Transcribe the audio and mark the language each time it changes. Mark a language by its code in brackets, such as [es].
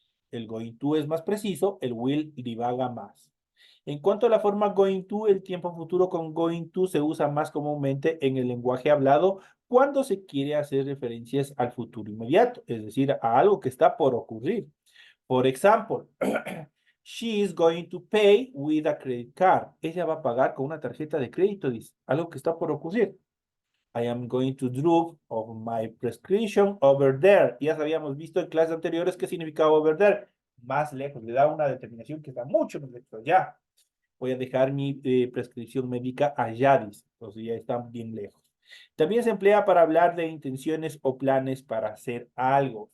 [es] El going to es más preciso, el will divaga más. En cuanto a la forma going to, el tiempo futuro con going to se usa más comúnmente en el lenguaje hablado cuando se quiere hacer referencias al futuro inmediato, es decir, a algo que está por ocurrir. Por ejemplo, [en] She is going to pay with a credit card. [es] Ella va a pagar con una tarjeta de crédito, dice. Algo que está por ocurrir. [en] I am going to drop of my prescription over there. [es] Ya habíamos visto en clases anteriores qué significaba over there. Más lejos. Le da una determinación que está mucho más lejos. Ya. Voy a dejar mi prescripción médica allá, dice. Entonces ya están bien lejos. También se emplea para hablar de intenciones o planes para hacer algo.